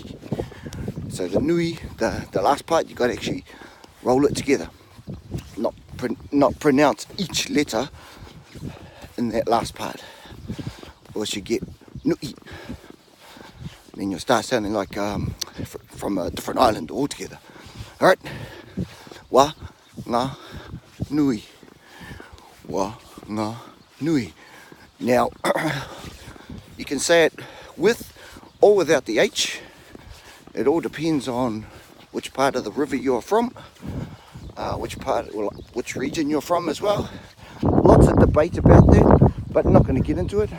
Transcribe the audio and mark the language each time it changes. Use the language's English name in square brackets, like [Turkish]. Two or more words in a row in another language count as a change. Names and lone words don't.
[English] So the nui, the last part, you've got to actually roll it together. Not pronounce each letter in that last part, or else you get nui. Then you'll start sounding like from a different island altogether. Alright? Wa, nga, nui. Wa, nga, nui. Now, you can say it with or without the H. It all depends on which part of the river you're from, which region you're from as well. Lots of debate about that, but I'm not going to get into it.